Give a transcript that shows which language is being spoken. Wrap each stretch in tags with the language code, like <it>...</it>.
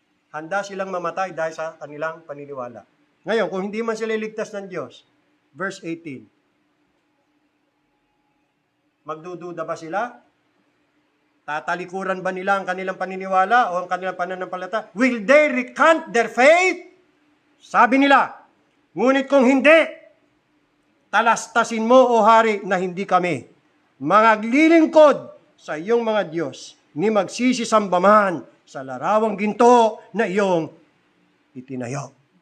<tl>Handa silang mamatay dahil sa kanilang paniniwala. Ngayon, kung hindi man sila iligtas ng Diyos, verse 18, magdududa ba sila? Tatalikuran ba nila ang kanilang paniniwala o ang kanilang pananampalataya?</tl> <en>Will they recant their faith?</en> <tl>Sabi nila, ngunit kung hindi, talastasin mo, o hari, na hindi kami maglilingkod sa iyong mga Diyos, ni magsisisamba man sa larawang ginto na iyong itinayo.</tl>